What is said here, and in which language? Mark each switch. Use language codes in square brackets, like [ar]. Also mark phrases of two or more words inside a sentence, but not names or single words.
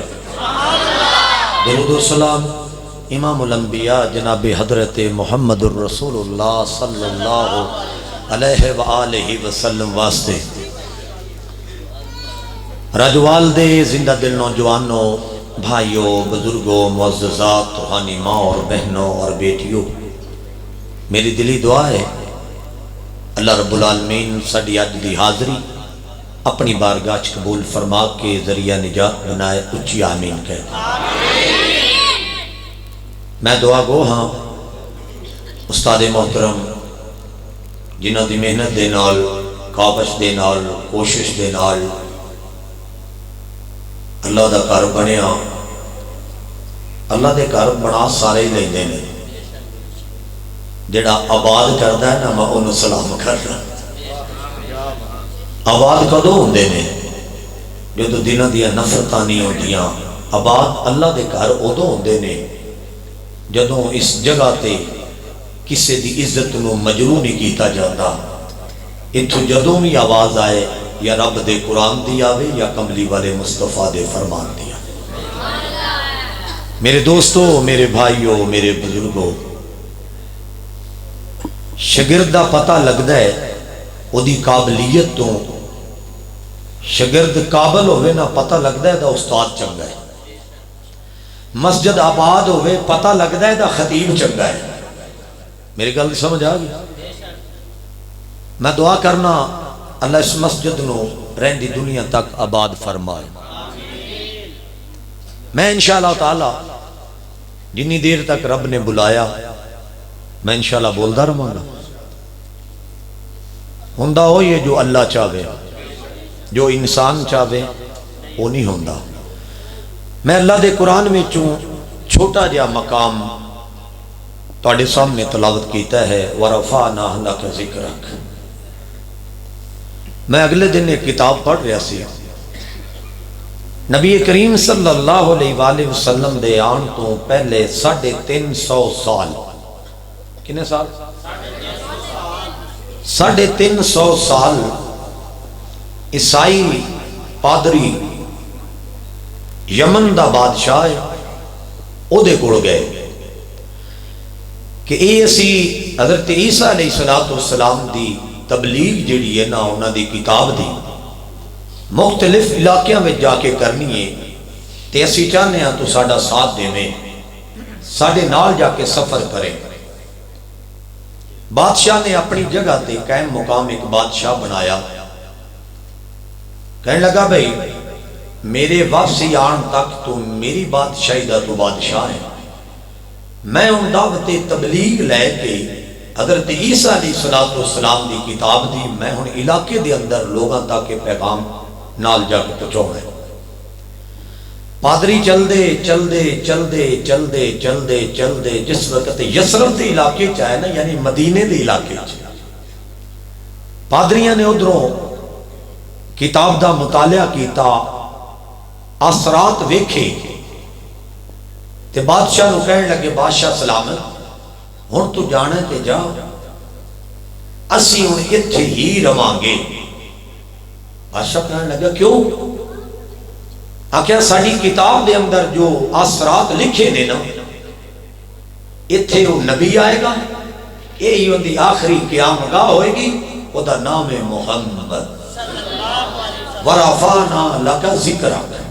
[pa] درود و سلام امام الانبیاء جناب حضرت محمد الرسول اللہ [ar] صلی اللہ علیہ وآلہ وسلم [pa] واسطے، رجوال دے زندہ دل نوجوانوں، بھائیوں، بزرگوں، معززات، روحانی ماں اور بہنوں اور بیٹیوں، میری دلی دعا ہے اللہ رب العالمین ساڈی اج دی حاضری اپنی بارگاہ قبول فرما کے ذریعہ نجات بنائے. اچھی آمین کہتے میں دعا گو ہاں استاد محترم جنہاں دی محنت دے نال کاوش دے نال کوشش دے نال اللہ دا گھر بنیا. اللہ دے گھر بنا سارے ہی لیندے نے، جڑا آباد کردا ہے نا میں انہوں سلام کرنا. آباد کدوں ہوندے نے جدوں دنوں دیاں نفرتاں نہیں ہوندیاں. آباد اللہ دے گھر ادوں ہوندے نے جدوں اس جگہ تے کسے دی عزت نو مجروح نہیں کیتا جاتا. اتھوں جدوں بھی آواز آئے یا رب دے قرآن دی آوے یا کملی والے مصطفیٰ دے فرمان دی آوے. میرے دوستو، میرے بھائیو، میرے بزرگو، شگرد دا پتہ لگدا ہے او دی قابلیت تو. شگرد قابل ہوئے نہ پتہ لگدا ہے دا استاد چنگا ہے. مسجد آباد ہوئے پتہ لگدا ہے دا خطیب چنگا ہے. میری گل سمجھ آ گئی؟ میں دعا کرنا اللہ اس مسجد نو رہندی دنیا تک آباد فرمائے. میں انشاءاللہ تعالی جنی دیر تک رب نے بلایا میں انشاءاللہ بولدا رہاں گا. ہوندا ہو یہ جو اللہ چاہے، جو انسان چاہے وہ نہیں ہوندا. میں اللہ دے قرآن میں چھوٹا جا مقام تواڈے سامنے تلاوت کیتا ہے [ar] وَرَفَعْنَا لَكَ ذِكْرَكَ. [pa] میں اگلے دن ایک کتاب پڑھ رہا سی. نبی کریم [ar] صلی اللہ علیہ وآلہ وسلم [pa] دے آن تو پہلے 350 سال. کنے سال؟ 350 سال عیسائی پادری یمن دا بادشاہ او دے کول گئے کہ اے اسی حضرت عیسیٰ [ar] علیہ السلام [pa] دی تبلیغ جڑی ہے نا انہاں دی کتاب دی مختلف علاقیاں میں جا کے کرنی ہے تے اسی چاہنے ہیں تو ساڈا ساتھ دے میں ساڈے نال جا کے سفر کریں. بادشاہ نے اپنی جگہ تے قائم مقام ایک بادشاہ بنایا. کہنے لگا بھئی میرے واپسی آن تک تو میری بادشاہی دا تو بادشاہ ہے. میں ان دعوت تبلیغ لے کے حضرت عیسیٰ [ar] علیہ السلام [pa] دی کتاب دی میں ہن علاقے دے اندر لوگاں تک پیغام نال جا کے پہنچاؤں ہے. پادری چل دے جس وقت یسرب دے علاقے چاہے نا یعنی مدینے دے علاقے چاہے پادریاں نے ادھروں کتاب دا مطالعہ کیتا اثرات ویکھے تے بادشاہ نو کہنے لگے بادشاہ سلامت ہن تو جانا تے جا اسی ہن ایتھے ہی رواں گے. بادشاہ کہنے لگا کیوں؟ آکھیا ساڈی کتاب دے اندر جو اثرات لکھے نے نا ایتھے وہ نبی آئے گا یہی ان دی آخری قیام گاہ ہوئے گی وہ دا نام محمد [ar] وَرَفَعْنَا لَكَ ذِكْرَكَ.